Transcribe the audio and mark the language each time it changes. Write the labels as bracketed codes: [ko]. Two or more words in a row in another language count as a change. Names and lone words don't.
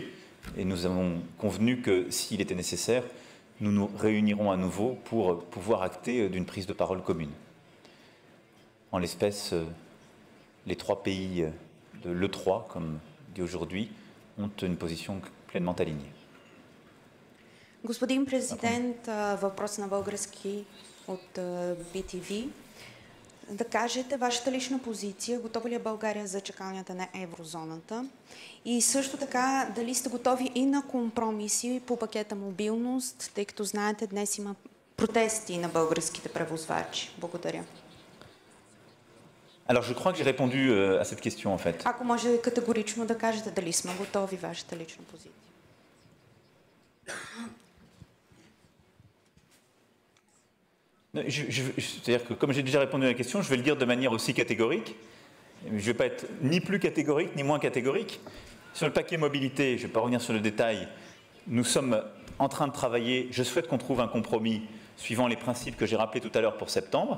[fr] Et nous avons convenu que, s'il était nécessaire, nous nous réunirons à nouveau pour pouvoir acter d'une prise de parole commune. En l'espèce, les trois pays de l'E3, comme dit aujourd'hui, ont une position pleinement alignée. [bg] Господин президент, въпрос на български от BTV. Да кажете вашата лична позиция, готова ли е България за чакалнята на еврозоната и също така дали сте готови и на компромиси по пакета мобилност, тъй като знаете днес има протести на българските превозвачи. Благодаря. [fr] Alors je crois que j'ai répondu à cette question en fait. [bg] Ако може категорично да кажете дали сме готови вашата лична позиция. [fr] C'est-à-dire que comme j'ai déjà répondu à la question, je vais le dire de manière aussi catégorique. Je ne vais pas être ni plus catégorique ni moins catégorique. Sur le paquet mobilité, je ne vais pas revenir sur le détail, nous sommes en train de travailler, je souhaite qu'on trouve un compromis suivant les principes que j'ai rappelés tout à l'heure pour septembre.